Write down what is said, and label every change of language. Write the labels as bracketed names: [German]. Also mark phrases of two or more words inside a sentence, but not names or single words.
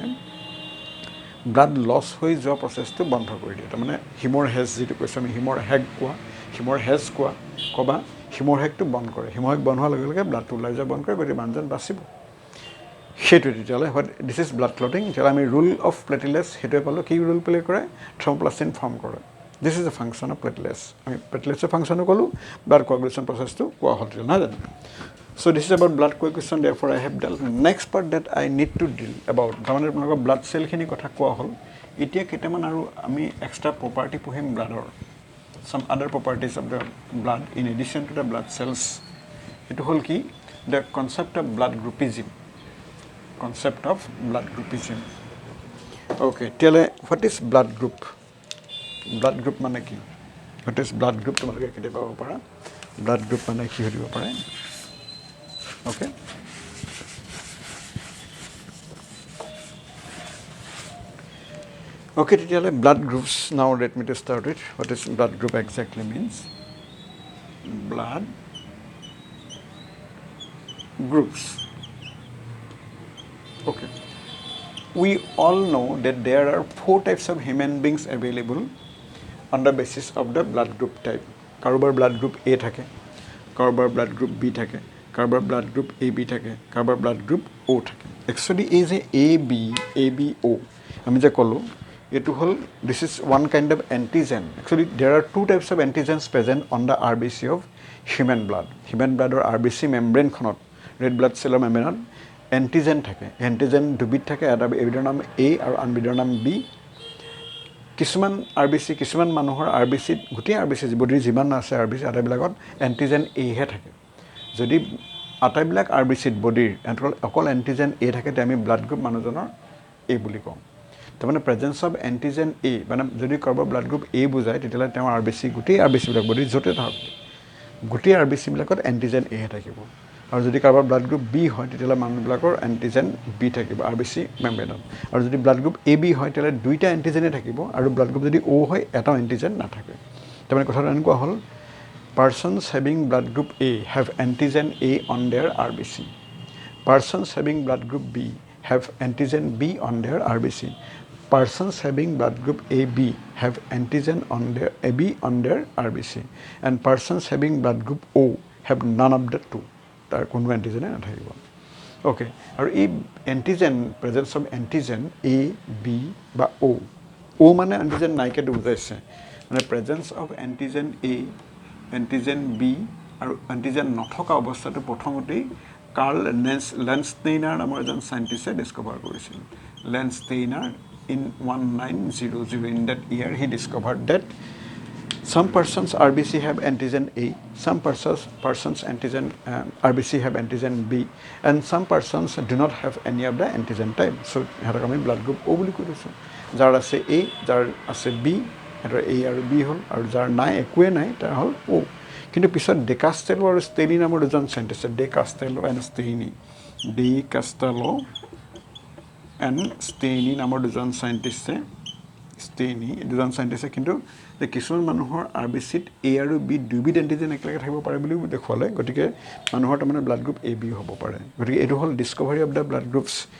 [English] blood loss [Assamese] হৈ যোৱা প্ৰচেছটো বন্ধ কৰি দিয়ে তাৰমানে হিমৰ হেজ যিটো কৈছোঁ আমি হিমৰ হেগ কোৱা হিমৰ হেজ ক'বা হিমৰ হেগটো বন্ধ কৰে হিমৰ হেগ বন্ধ হোৱাৰ লগে লগে ব্লাডটো ওলাই যোৱা বন্ধ কৰে গতিকে মানুহজন বাচিব সেইটোৱে তেতিয়াহ'লে [English] what this is blood clotting [Assamese] তেতিয়াহ'লে আমি [English] role of platelets [Assamese] সেইটোৱে পালোঁ কি [English] role play [Assamese] কৰে [English] thromboplastin form [Assamese] কৰে [English] this is a function of platelets [Assamese] আমি প্লেটিলেছৰ ফাংচনো ক'লোঁ [English] blood coagulation processটো [Assamese] কোৱা হ'ল নহয় জানো [English] So this is about blood coagulation, therefore I have dealt. Next part that I need to deal about, [Assamese] তাৰমানে আপোনালোকৰ [English] blood cellখিনি [Assamese] কথা কোৱা হ'ল এতিয়া কেইটামান আৰু আমি [English] extra property [Assamese] পঢ়িম ব্লাডৰ [English] some other properties of the blood in addition to the blood cells [Assamese] এইটো হ'ল কি [English] the concept of blood groupism [Assamese] okay তেতিয়াহ'লে [English] what is blood group [Assamese] মানে কি [English] what is blood group [Assamese] তোমালোকে কেতিয়া পাব পাৰা [English] blood group [Assamese] মানে কি হ'ব পাৰে okay [English] okay তেতিয়াহ'লে blood groups now let me to start with what is blood group exactly means blood groups okay we all know that there are 4 types of human beings available on the basis of the blood group type [Assamese] কাৰোবাৰ blood group A থাকে কাৰোবাৰ blood group B থাকে কাৰোবাৰ blood group AB থাকে কাৰোবাৰ blood group O থাকে actually এই যে ABO আমি যে ক'লো এটো হল [English] this is one kind of antigen actually there are 2 types of antigens present on the RBC of human blood or RBC membrane [Assamese] খনত [English] red blood cell membrane antigen [Assamese] থাকে antigen দুবিধ থাকে এটা এবিধৰ নাম A আৰু আনবিধৰ নাম B কিছুমান RBC কিছুমান মানুহৰ RBC গুটি RBC বডিৰ যিমান আছে RBC আটাইবিলাকত antigen A হে থাকে যদি আটাইবিলাক RBC বডিৰ অকল antigen A থাকে তে আমি ব্লাড গ্ৰুপ মানুহজনৰ A বুলি কওঁ তাৰমানে প্ৰেজেন্স অফ antigen A মানে যদি কাৰোবাৰ ব্লাড গ্ৰুপ A বুজায় তেতিয়ালে তেওঁ RBC গুটি RBC বিলাক বডি যতে থাকক গুটি RBC বিলাকত antigen A হে থাকিব আৰু যদি কাৰোবাৰ ব্লাড গ্ৰুপ B হয় তেতিয়ালে মানুহবিলাকৰ antigen B থাকিব RBC মেমব্ৰেনত আৰু যদি ব্লাড গ্ৰুপ AB হয় তেতিয়ালে দুইটা antigen থাকিব আৰু ব্লাড গ্ৰুপ যদি O হয় এটা antigen নাথাকে তাৰমানে কথাটো এনেকুৱা হ'ল [English] persons having blood group A have antigen A on their RBC persons having blood group B have antigen B on their RBC persons having blood group AB have antigen on their AB on their RBC and persons having blood group O have none of the two [Assamese] তাৰ কোনো antigen নাথাকিব okay আৰু এই antigen [English] presence of antigen A [Assamese] B বা O মানে antigen নাইকেটো বুজাইছে মানে [English] presence of antigen A antigen B [Assamese] আৰু antigen নথকা অৱস্থাটো প্ৰথমতেই কাৰ্ল লেন্সটেইনাৰ নামৰ এজন সাইন্টিষ্টে ডিস্কভাৰ কৰিছিল লেন্সটেইনাৰ in [English] 1900 in that year he discovered that some persons RBC have antigen A some persons antigen RBC have antigen B and some persons do not have any of the antigen type so [Assamese] হেতক আমি ব্লাড গ্ৰুপ O বুলি কৈছো যাৰ আছে A যাৰ আছে B এটা A আৰু B হল আৰু যাৰ নাই একোৱে নাই তাৰ হল O কিন্তু পিছত ডেকাষ্টেলো আৰু ষ্টেইনি নামৰ দুজন সাইন্টিষ্ট ডেকাষ্টেলো এণ্ড ষ্টেইনি নামৰ দুজন সাইন্টিষ্টে ষ্টেইনি দুজন সাইণ্টিষ্টে কিন্তু যে কিছুমান মানুহৰ RBCত A আৰু B দুবিধ এণ্টিজেন একেলগে থাকিব পাৰে বুলিও দেখুৱালে গতিকে মানুহৰ তাৰমানে ব্লাড গ্ৰুপ AB হ'ব পাৰে গতিকে এইটো হ'ল [English] discovery of the blood groups